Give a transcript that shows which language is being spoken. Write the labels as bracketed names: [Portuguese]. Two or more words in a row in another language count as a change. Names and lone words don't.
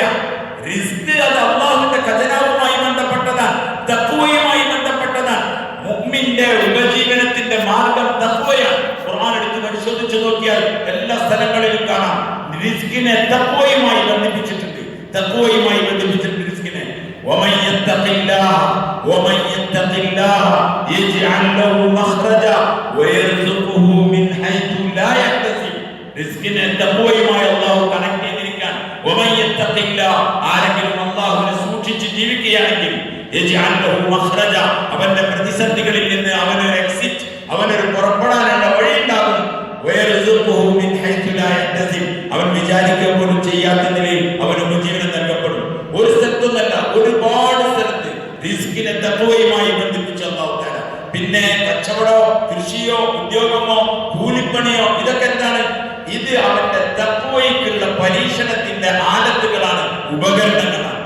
[Malayalam] റിസ്ക് അത് അള്ളാഹുവിന്റെ ഖജനാവുമായി ബന്ധപ്പെട്ടതാണ്, തഖ്വയുമായി ബന്ധപ്പെട്ടതാണ്. മുഅ്മിന്റെ ഉപജീവനത്തിന്റെ മാർഗം തഖ്വയാണ്. ഖുർആൻ എടുത്ത് പരിശോധിച്ചു നോക്കിയാൽ എല്ലാ സ്ഥലങ്ങളിലും കാണാം റിസ്കിനെ തഖ്വയുമായി ബന്ധിപ്പിച്ചിട്ടുണ്ട്. തഖ്വയുമായി ബന്ധിപ്പിച്ചിട്ടുണ്ട് റിസ്കിനെ. [Arabic] ومن يتق الله يجعل له مخرجا ويرزقه من حيث لا يحتسب. [Malayalam] റിസ്കിനെ തഖ്വയുമായി അല്ലാഹു കണക്ട് ചെയ്തിരിക്കാൻ. [Arabic] ومن يتق الله, [Malayalam] ആരെങ്കിലും അല്ലാഹുവിനെ സൂക്ഷിച്ച് ജീവിക്കുകയാണെങ്കിൽ [Arabic] يجعل له مخرجا, [Malayalam] അവന്റെ പ്രതിസന്ധികളിൽ നിന്ന് അവനൊരു എക്സിറ്റ്, അവനൊരു പുറപ്പെടാനുള്ള വഴി ഉണ്ടാകും. [Arabic] ويرزقه من حيث لا يحتسب, [Malayalam] അവൻ വിചാരിക്കുക പോലും ചെയ്യാത്ത നിലയിൽ അവന് ഉപജീവനം നൽകപ്പെടും. ഒരു സ്ഥലത്തൊന്നല്ല, ഒരുപാട് സ്ഥലത്ത് റിസ്കിനെ തഖ്വയുമായി ബന്ധിപ്പിച്ച [Arabic] الله تعالى. [Malayalam] പിന്നെ കച്ചവടമോ കൃഷിയോ ഉദ്യോഗമോ കൂലിപ്പണിയോ ഇതൊക്കെ എന്താണ്? ഇത് അവന്റെ തഖ്വയ്ക്കുള്ള പരീക്ഷണത്തിന്റെ ആലത്തുകളാണ്, ഉപകരണങ്ങളാണ്.